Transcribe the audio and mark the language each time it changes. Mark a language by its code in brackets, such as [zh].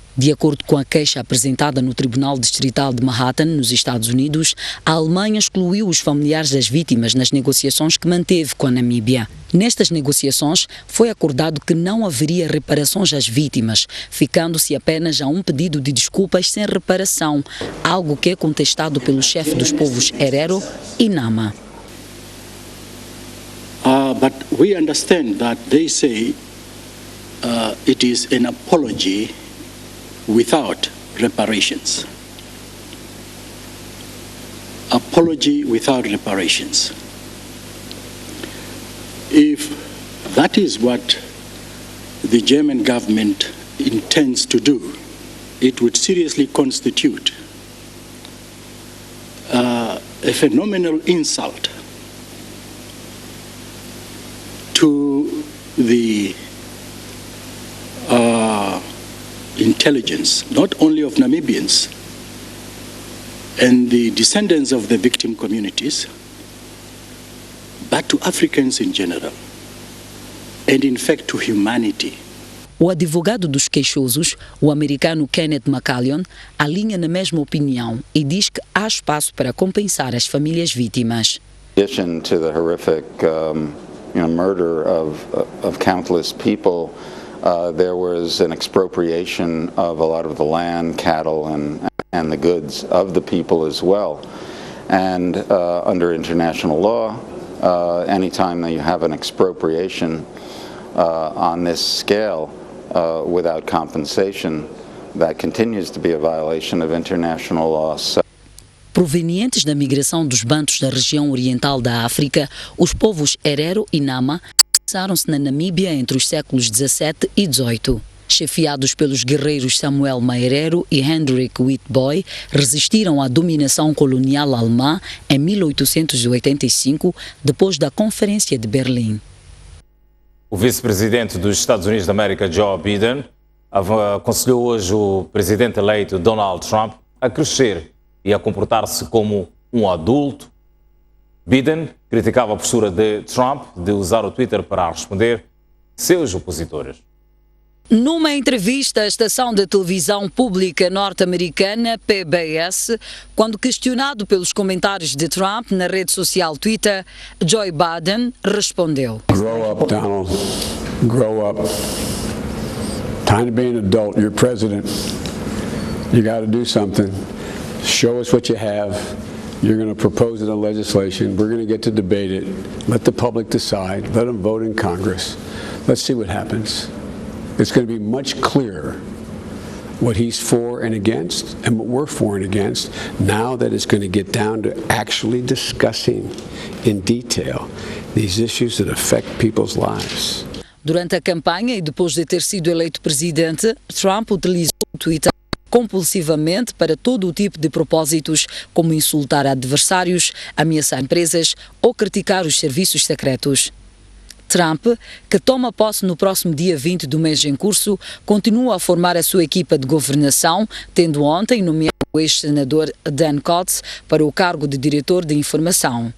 [pt] De acordo com a queixa apresentada no Tribunal Distrital de Manhattan, nos Estados Unidos, a Alemanha excluiu os familiares das vítimas nas negociações que manteve com a Namíbia. Nestas negociações, foi acordado que não haveria reparações às vítimas, ficando-se apenas a um pedido de desculpas sem reparação, algo que é contestado pelo chefe dos povos Herero e Nama. [en] But we understand that they say it is an apology without reparations. Apology without reparations. If that is what the German government intends to do, it would seriously constitute a phenomenal insult to the intelligence, not only of Namibians and the descendants of the victim communities, but to Africans in general, and in fact to humanity. [pt] O advogado dos queixosos, o americano Kenneth McCallion, alinha na mesma opinião e diz que há espaço para compensar as famílias vítimas. [en] In addition to the horrific murder of countless people, there was an expropriation of a lot of the land, cattle, and the goods of the people as well. And under international law, anytime that you have an expropriation on this scale without compensation, that continues to be a violation of international law. [pt] Provenientes da migração dos bantos da região oriental da África, os povos Herero e Nama fixaram-se na Namíbia entre os séculos XVII e XVIII. Chefiados pelos guerreiros Samuel Maerero e Hendrik Witbooi, resistiram à dominação colonial alemã em 1885, depois da Conferência de Berlim. O vice-presidente dos Estados Unidos da América, Joe Biden, aconselhou hoje o presidente eleito Donald Trump a crescer e a comportar-se como um adulto. Biden criticava a postura de Trump de usar o Twitter para responder seus opositores. Numa entrevista à estação de televisão pública norte-americana PBS, quando questionado pelos comentários de Trump na rede social Twitter, Joe Biden respondeu: [en] Grow up, Donald. Grow up. Time to be an adult. You're president. You got to do something. Show us what you have. You're going to propose it in legislation. We're going to get to debate it. Let the public decide. Let them vote in Congress. Let's see what happens. It's going to be much clearer what he's for and against and what we're for and against, now that it's going to get down to actually discussing in detail these issues that affect people's lives. [pt] Durante a campanha e depois de ter sido eleito presidente, Trump utilizou o Twitter compulsivamente para todo o tipo de propósitos, como insultar adversários, ameaçar empresas ou criticar os serviços secretos. Trump, que toma posse no próximo dia 20 do mês em curso, continua a formar a sua equipa de governação, tendo ontem nomeado o ex-senador Dan Coats para o cargo de diretor de informação.